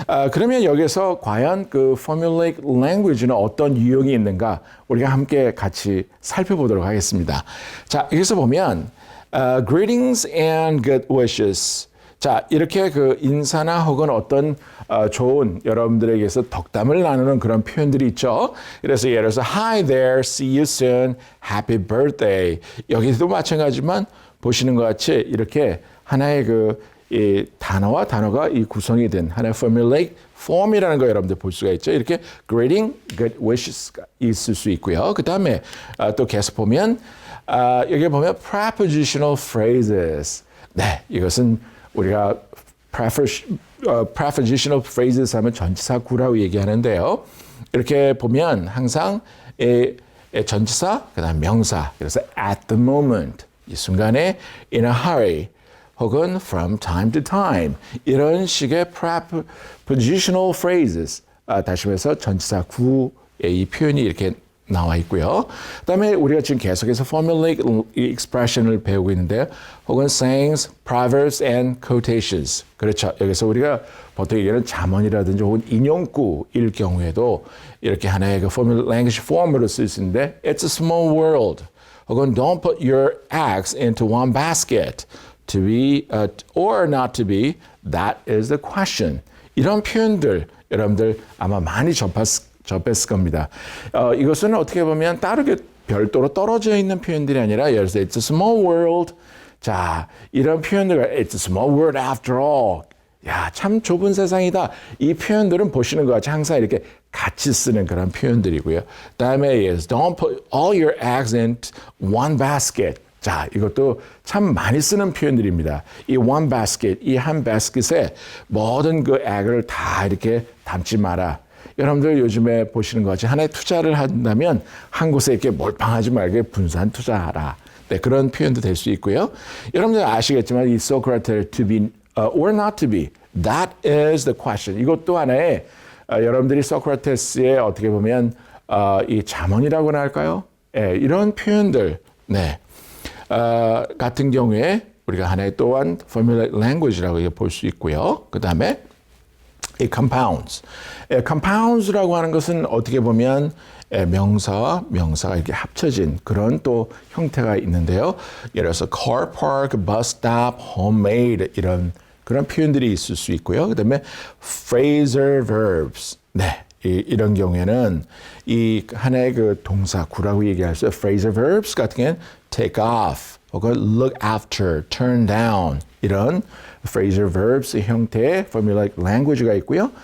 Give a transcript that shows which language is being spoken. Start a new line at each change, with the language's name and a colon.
Korean: 그러면 여기서 과연 그 formulaic language는 어떤 유형이 있는가 우리가 함께 같이 살펴보도록 하겠습니다.
English: 자, 여기서 보면 greetings and good wishes.
Korean: 자, 이렇게 그 인사나 혹은 어떤 좋은 여러분들에게서 덕담을 나누는 그런 표현들이 있죠.
English: 그래서 예를 들어서 Hi there, see you soon, happy birthday.
Korean: 여기도 마찬가지지만 보시는 것 같이 이렇게 하나의 이 단어와 단어가 이 구성이 된 하나의 formulaic form이라는 거 여러분들 볼 수가 있죠. 이렇게 greeting, good wishes가 있을 수 있고요. 그 다음에 또 계속 보면 여기 보면 prepositional phrases. 네, 이것은 우리가 prepositional phrases 하면 전치사 구라고 얘기하는데요. 이렇게 보면 항상 전치사, 그 다음 명사. 그래서 at the moment, 이 순간에 in a hurry, 혹은 from time to time 이런 식의 prepositional phrases 다시 말해서 전치사 구의 이 표현이 이렇게 나와 있고요. 그다음에 우리가 지금 계속해서 formulaic expression을 배우고 있는데요.
English: 혹은 sayings, proverbs and quotations.
Korean: 그렇죠. 여기서 우리가 보통 얘기하는 잠언이라든지 혹은 인용구일 경우에도 이렇게 하나의 그 formulaic language form으로 쓸 수 있는데
English: it's a small world. 혹은 don't put your eggs into one basket. To be or not to be, that is the question.
Korean: 이런 표현들 여러분들 아마 많이 접했을 겁니다. 이것은 어떻게 보면 다르게 별도로 떨어져 있는 표현들이 아니라 예를 들어서
English: it's a small world. 자, 이런 표현들 it's a small world after all.
Korean: 야, 참 좁은 세상이다. 이 표현들은 보시는 것 같이 항상 이렇게 같이 쓰는 그런 표현들이고요.
English: 다음에 is don't put all your eggs in one basket.
Korean: 자, 이것도 참 많이 쓰는 표현들입니다. 이 one basket, 이 한 바스켓에 모든 그 액을 다 이렇게 담지 마라. 여러분들 요즘에 보시는 것 같이 하나의 투자를 한다면 한 곳에 이렇게 몰빵하지 말게 분산 투자하라. 네, 그런 표현도 될 수 있고요. 여러분들 아시겠지만 이
English: Socrates to be or not to be, that is the question.
Korean: 이것도 하나의 여러분들이 소크라테스의 어떻게 보면 이 잠언이라고나 할까요? 네, 이런 표현들, 네. 같은 경우에 우리가 하나의 또한 formulaic language라고 볼 수 있고요. 그 다음에 이 compounds. compounds라고 하는 것은 어떻게 보면 명사와 명사가 이렇게 합쳐진 그런 또 형태가 있는데요. 예를 들어서 car park, bus stop, homemade 이런 그런 표현들이 있을 수 있고요. 그 다음에 phrasal verbs. 네, 이런 경우에는 이 하나의 그 동사구라고 얘기할 수 있어요. phrasal verbs 같은 경우는 take off 혹은 look after, turn down 이런 phrasal verbs 형태의 formulaic language가 있고요.